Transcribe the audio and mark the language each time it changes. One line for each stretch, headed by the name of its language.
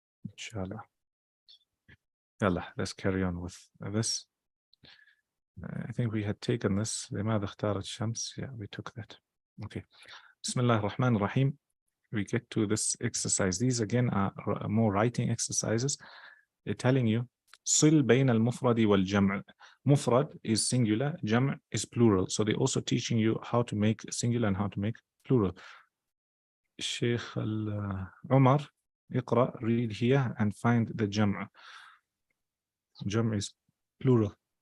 English: Inshallah. Yallah, let's carry on with this. I think we had taken this.
Arabic: لماذا اختارت الشمس?
English: Yeah, we took that. Okay. Bismillah ar-Rahman ar-Rahim. We get to this exercise. These again are more writing exercises. They're telling you
Arabic: صل بين المفرد والجمع.
English: Mufrad is singular, jam' is plural. So they're also teaching you how to make singular and how to make plural. Sheikh Umar, اقرأ, read here and find the jam'. Jam' is plural.